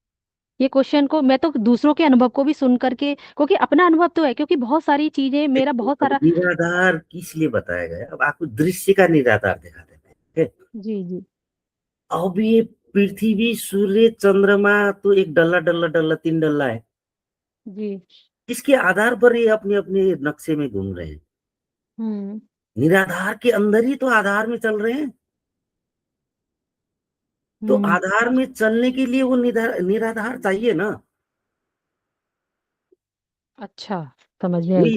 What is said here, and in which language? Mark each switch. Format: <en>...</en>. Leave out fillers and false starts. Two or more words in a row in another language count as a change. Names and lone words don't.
<hi>ये क्वेश्चन को मैं तो दूसरों के अनुभव को भी सुन करके, क्योंकि अपना अनुभव तो है, क्योंकि बहुत सारी चीजें, मेरा देखिए, बहुत अब सारा। निराधार किस लिए बताया गया? अब आपको दृश्य का निराधार दिखा देते हैं, ठीक है। जी जी अब ये पृथ्वी, सूर्य, चंद्रमा तो एक डल्ला डल्ला डल्ला, तीन डल्ला है। जी। इसके आधार पर ये अपने अपने नक्शे में घूम रहे हैं। हम्म निराधार के अंदर ही तो आधार में चल रहे हैं। तो हम्म। आधार में चलने के लिए वो निराधार चाहिए ना। अच्छा, समझ में आई</hi>